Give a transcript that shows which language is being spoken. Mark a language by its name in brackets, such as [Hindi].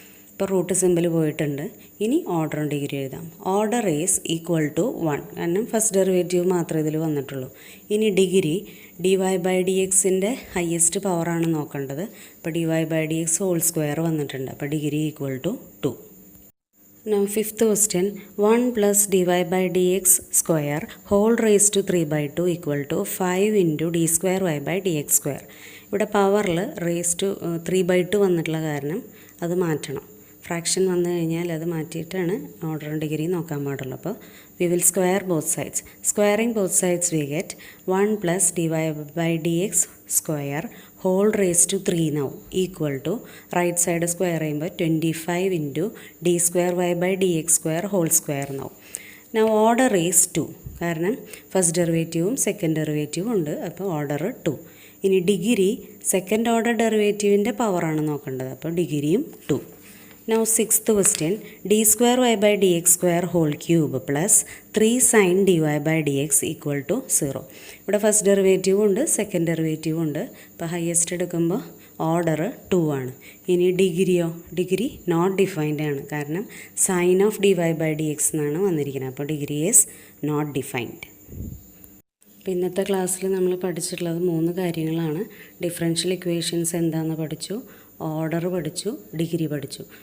[Malayalam] ഇപ്പോൾ root simple പോയിട്ടുണ്ട്. ഇനി ഓർഡറും ഡിഗ്രി എഴുതാം. ഓർഡർ ഈസ് ഈക്വൽ ടു 1, കാരണം ഫസ്റ്റ് ഡെറിവേറ്റീവ് മാത്രമേ ഇതിൽ വന്നിട്ടുള്ളൂ. ഇനി degree D Y by D എക്സിൻ്റെ ഹയസ്റ്റ് പവറാണ് നോക്കേണ്ടത്, അപ്പോൾ D Y by D X whole square വന്നിട്ടുണ്ട്, അപ്പോൾ degree equal to 2. [English] Now fifth question, 1 plus dy by dx square whole raised to 3/2 equal to 5 into d square y by dx square. [Malayalam] ഇവിടെ പവറിൽ raise to 3/2 വന്നിട്ടുള്ള കാരണം അത് മാറ്റണം. Fraction വന്നു കഴിഞ്ഞാൽ അത് മാറ്റിയിട്ടാണ് ഓർഡർ ഡിഗ്രി നോക്കാൻ പാടുള്ളൂ. [English] അപ്പോൾ we will square both sides. Squaring both sides we get 1 plus d y by d x square whole raise to 3 now equal to right side square ചെയ്യുമ്പോൾ 25 into d square y by d x square whole square now. [Malayalam] Now order is 2, കാരണം first ഡെറിവേറ്റീവും second ഡെറിവേറ്റീവും ഉണ്ട്, അപ്പോൾ order 2. ഇനി degree second order ഡെറിവേറ്റീവിൻ്റെ പവറാണ് നോക്കേണ്ടത്, അപ്പോൾ ഡിഗ്രിയും 2. [English] Now sixth question, d square y by dx square whole cube plus 3 sin dy by dx equal to 0. [Malayalam] ഇവിടെ ഫസ്റ്റ് ഡെറിവേറ്റീവും ഉണ്ട്, സെക്കൻഡ് ഡെറിവേറ്റീവും ഉണ്ട്, ഇപ്പോൾ ഹയസ്റ്റ് എടുക്കുമ്പോൾ ഓർഡർ 2 ആണ്. ഇനി ഡിഗ്രിയോ, ഡിഗ്രി നോട്ട് ഡിഫൈൻഡ് ആണ്, കാരണം sign of D Y by D X എന്നാണ് വന്നിരിക്കുന്നത്, അപ്പോൾ ഡിഗ്രി ഈസ് നോട്ട് ഡിഫൈൻഡ്. അപ്പോൾ ഇന്നത്തെ ക്ലാസ്സിൽ നമ്മൾ പഠിച്ചിട്ടുള്ളത് 3 കാര്യങ്ങളാണ്. ഡിഫറൻഷ്യൽ ഇക്വേഷൻസ് എന്താണെന്ന് പഠിച്ചു, ഓർഡർ പഠിച്ചു, ഡിഗ്രി പഠിച്ചു.